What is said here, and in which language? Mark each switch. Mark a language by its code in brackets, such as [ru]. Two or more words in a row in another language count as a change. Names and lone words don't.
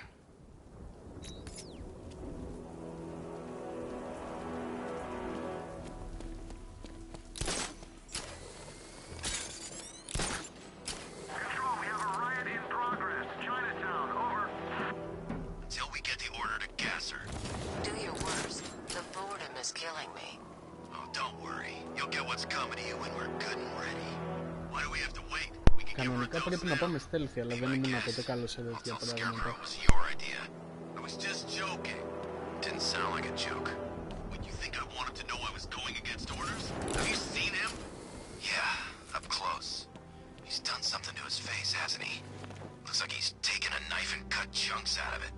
[en] Control, we have a riot in progress. Chinatown, over. Until we get the order to gas her. Do your worst. The boredom is killing me. Oh, don't worry. You'll get what's coming to you when we're good and ready. Why do we have to wait? We can [el] Κανονικά πρέπει να πάμε stealthy, αλλά δεν ήμουν ποτέ καλό σε τέτοια πράγματα. [en] It was your idea. I was just joking. Didn't sound like a joke. What, you think I wanted to know I was going against orders? Have you seen him? Yeah, up close. He's done something to his face, hasn't he? Looks like he's taken a knife and cut chunks out of it.